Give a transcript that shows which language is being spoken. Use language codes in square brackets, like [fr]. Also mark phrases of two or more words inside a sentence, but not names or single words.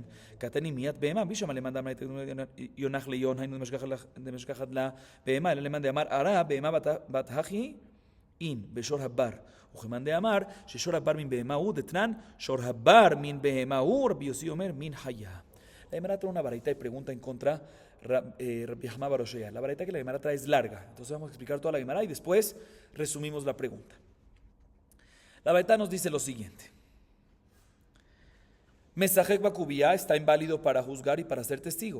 [arc] כתני מיית בהמה, בישמע למאן דאמר יונח ליון, היינו דמשכחת לה בהמה, אלא למאן דאמר ערה, בהמה בת הכי אין, בשור הבר. [he] וכמאן דאמר ששור הבר מן בהמה הוא, דתנן שור הבר מן בהמה הוא, רבי יוסי אומר מן חיה. [es] La Gemara trae una baraita y pregunta en contra Rabbi Hamá bar Oshaya. La baraita que la Gemara trae es larga, entonces vamos a explicar toda la Gemara y después resumimos la pregunta. La baraita nos dice lo siguiente: [he] משחק בקוביה [es] está inválido para juzgar y para ser testigo.